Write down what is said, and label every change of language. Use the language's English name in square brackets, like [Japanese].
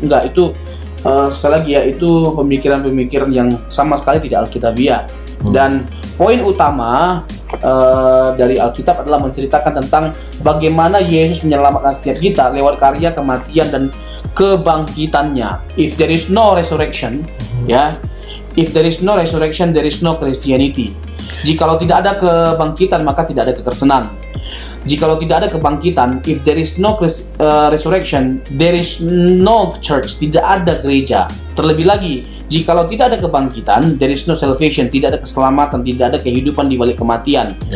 [Indonesian] Enggak, itu sekali lagi ya, itu pemikiran-pemikiran yang sama sekali tidak alkitabiah. Dan poin utama dari Alkitab adalah menceritakan tentang bagaimana Yesus menyelamatkan setiap kita lewat karya kematian dan kebangkitannya. [English] If there is no resurrection, if there is no resurrection, there is no Christianity. [Indonesian] Jikalau tidak ada kebangkitan, maka tidak ada kekristenan. Jikalau tidak ada kebangkitan, [English] if there is no resurrection, there is no church, [Indonesian] tidak ada gereja. Terlebih lagi, jikalau tidak ada kebangkitan, [English] there is no salvation, [Indonesian] tidak ada keselamatan, tidak ada kehidupan di balik kematian.